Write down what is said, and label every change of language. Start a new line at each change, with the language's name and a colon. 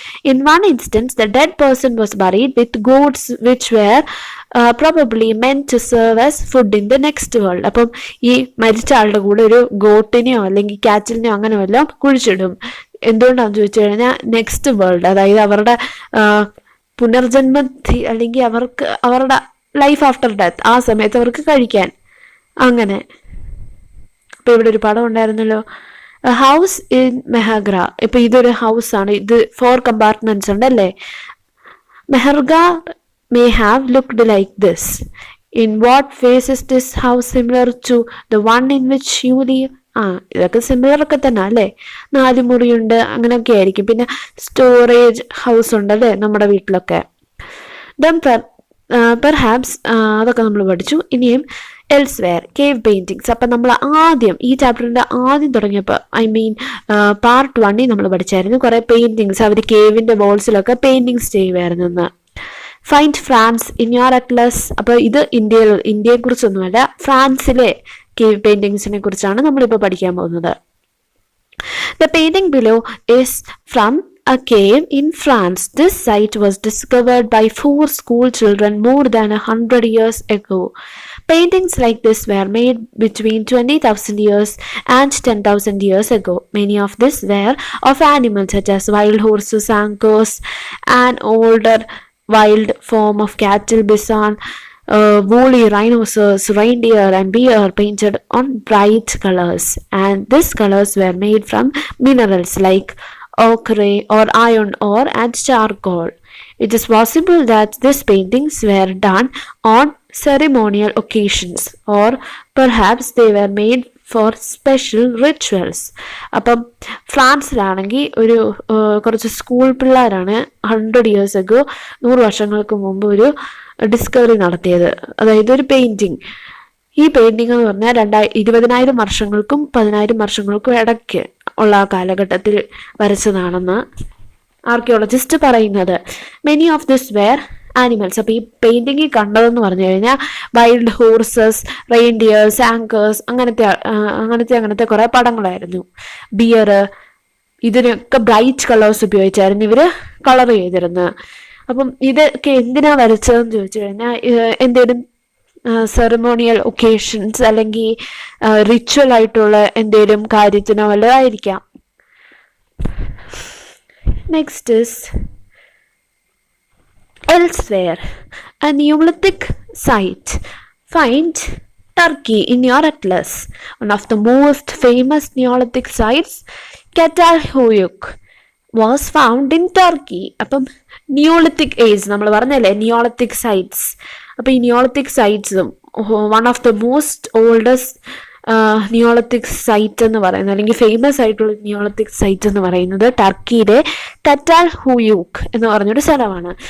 English: In one instance, the dead person was buried with goats which were probably meant to serve as food in the next world.
Malayalam: അപ്പം ഈ മരിച്ച ആളുടെ കൂടെ ഒരു ഗോട്ടിനെയോ അല്ലെങ്കിൽ കാറ്റിലിനെയോ അങ്ങനെ വല്ലതും കുഴിച്ചിടും. എന്തുകൊണ്ടാണെന്ന് ചോദിച്ചു കഴിഞ്ഞാൽ നെക്സ്റ്റ് വേൾഡ്, അതായത് അവരുടെ പുനർജന്മത്തി അല്ലെങ്കിൽ അവരുടെ ലൈഫ് ആഫ്റ്റർ ഡെത്ത് ആ സമയത്ത് അവർക്ക് കഴിക്കാൻ. അങ്ങനെ ഇപ്പൊ ഇവിടെ ഒരു പടം ഉണ്ടായിരുന്നല്ലോ, ഹൗസ് ഇൻ മെഹഗ്ര. ഇപ്പൊ ഇതൊരു ഹൗസ് ആണ്, ഇത് 4 കമ്പാർട്ട്മെന്റ്സ് ഉണ്ടല്ലേ.
English: Mehrgarh may have looked like this. In what ways is this house similar to the one in which you live?
Malayalam: ഇതൊക്കെ സിമിലർ ഒക്കെ തന്നെ അല്ലേ. 4 മുറിയുണ്ട്, അങ്ങനെയൊക്കെ ആയിരിക്കും. പിന്നെ സ്റ്റോറേജ് ഹൗസ് ഉണ്ടല്ലേ നമ്മുടെ വീട്ടിലൊക്കെ.
English: then perhaps
Malayalam: അതൊക്കെ നമ്മൾ പഠിച്ചു. ഇനിയും എൽസ്വെയർ കേവ് പെയിന്റിങ്സ്. അപ്പം നമ്മൾ ആദ്യം ഈ ചാപ്റ്ററിന്റെ ആദ്യം തുടങ്ങിയപ്പോൾ പാർട്ട് 1 നമ്മൾ പഠിച്ചായിരുന്നു കുറെ പെയിന്റിങ്സ്, അവർ കേവിന്റെ വോൾസിലൊക്കെ പെയിന്റിങ്സ് ചെയ്യുമായിരുന്നു എന്ന്.
English: Find France in your atlas.
Malayalam: അപ്പൊ ഇത് ഇന്ത്യയെ കുറിച്ചൊന്നുമല്ല, ഫ്രാൻസിലെ കേവ് പെയിന്റിങ്സിനെ കുറിച്ചാണ് നമ്മളിപ്പോൾ പഠിക്കാൻ പോകുന്നത്.
English: The painting below is from a cave in France. This site was discovered by 4 school children more than 100 years ago. Paintings like this were made between 20,000 years and 10,000 years ago. Many of these were of animals such as wild horses, anchors, an older wild form of cattle, bison, woolly rhinoceros, reindeer and deer painted on bright colors, and these colors were made from minerals like ochre or iron ore and charcoal. It is possible that these paintings were done on ceremonial occasions, or perhaps they were made for special rituals.
Malayalam: അപ്പം ഫ്രാൻസിലാണെങ്കിൽ കുറച്ച് school പിള്ളേരാണ്
English: 100 years ago
Malayalam: 100 വർഷങ്ങൾക്ക് മുമ്പ് ഒരു discovery നടത്തിയത്. അതായത് ഒരു painting. ഈ പെയിന്റിംഗ് എന്ന് പറഞ്ഞാൽ 20,000 വർഷങ്ങൾക്കും 10,000 വർഷങ്ങൾക്കും ഇടയ്ക്ക് ഉള്ള ആ കാലഘട്ടത്തിൽ വരച്ചതാണെന്ന് ആർക്കിയോളജിസ്റ്റ് പറയുന്നത്.
English: Many of this were animals.
Malayalam: അപ്പൊ ഈ പെയിന്റിങ്ങിൽ കണ്ടതെന്ന് പറഞ്ഞു കഴിഞ്ഞാൽ വൈൽഡ് ഹോഴ്സസ്, റെയിൻഡിയേഴ്സ്, ആങ്കേഴ്സ്, അങ്ങനത്തെ കുറെ പടങ്ങളായിരുന്നു. ബിയർ, ഇതിനൊക്കെ ബ്രൈറ്റ് കളേഴ്സ് ഉപയോഗിച്ചായിരുന്നു ഇവര് കളർ ചെയ്തിരുന്നത്. അപ്പം ഇതൊക്കെ എന്തിനാ വരച്ചതെന്ന് ചോദിച്ചു കഴിഞ്ഞാൽ എന്തേലും സെറമോണിയൽ ഒക്കേഷൻസ് അല്ലെങ്കിൽ റിച്വൽ ആയിട്ടുള്ള എന്തേലും കാര്യത്തിനോ വല്ലതായിരിക്കാം.
English: Next is elsewhere, a Neolithic site. Find Turkey in your atlas. One of the most famous Neolithic sites, Catalhoyuk, was found in Turkey.
Malayalam: അപ്പം നിയോളിത്തിക് ഏജ് നമ്മൾ പറഞ്ഞല്ലേ, നിയോളിത്തിക് സൈറ്റ്സ്. അപ്പം ഈ Neolithic സൈറ്റ്സും
English: one of the most oldest Neolithic site
Malayalam: എന്ന് പറയുന്നത്, അല്ലെങ്കിൽ famous ആയിട്ടുള്ള Neolithic site എന്ന് പറയുന്നത് ടർക്കിയിലെ കറ്റാൽഹൂയൂക്ക് എന്ന് പറഞ്ഞൊരു സ്ഥലമാണ്.